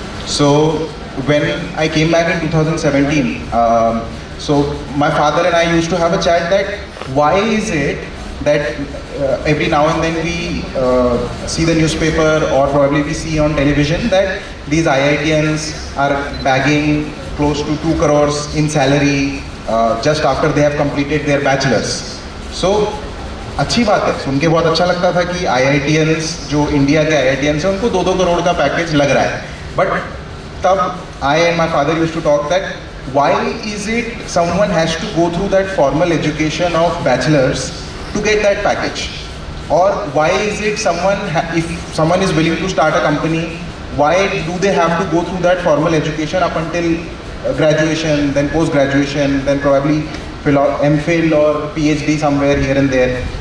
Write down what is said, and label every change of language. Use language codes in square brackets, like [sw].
[en] So when I came back in 2017, so my father and I used to have a chat that why is it that every now and then we see the newspaper or probably we see on television that these IITians are bagging close to 2 crores in salary just after they have completed their bachelors. [hi] So अच्छी बात है, सुन के बहुत अच्छा लगता था कि IITians जो इंडिया के IITians हैं उनको 2-2 करोड़ का पैकेज लग रहा है. [en] But तब I and my father used to talk that why is it someone has to go through that formal education of bachelors to get that package? Or why is it if someone is willing to start a company, why do they have to go through that formal education up until graduation, then post-graduation, then probably MPhil or PhD somewhere here and there?